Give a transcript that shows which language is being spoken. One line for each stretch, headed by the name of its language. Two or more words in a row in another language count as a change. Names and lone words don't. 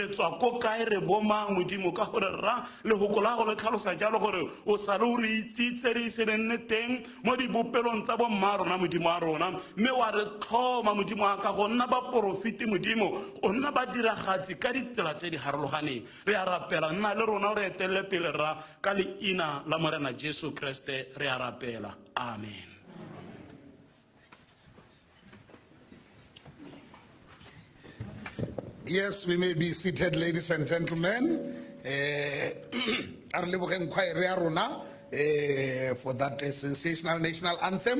Tswana: tswa ko kae re bomang modimo ka gore rra lehoko la go le tlhalosa jalo gore o sa le o re itsitse re ise le nne teng mo dibopelong tsa bomma rona modimo a rona mme wa re tlhoma modimo a ka go nna ba porofiti modimo go nna ba diragatsi ka ditsela tse di harologaneng re a rapela nna le rona o re etelele pele rra ka leina la morena Jesu Kriste re a rapela amen.
English: Yes, we may be seated, ladies and gentlemen. For that sensational national anthem.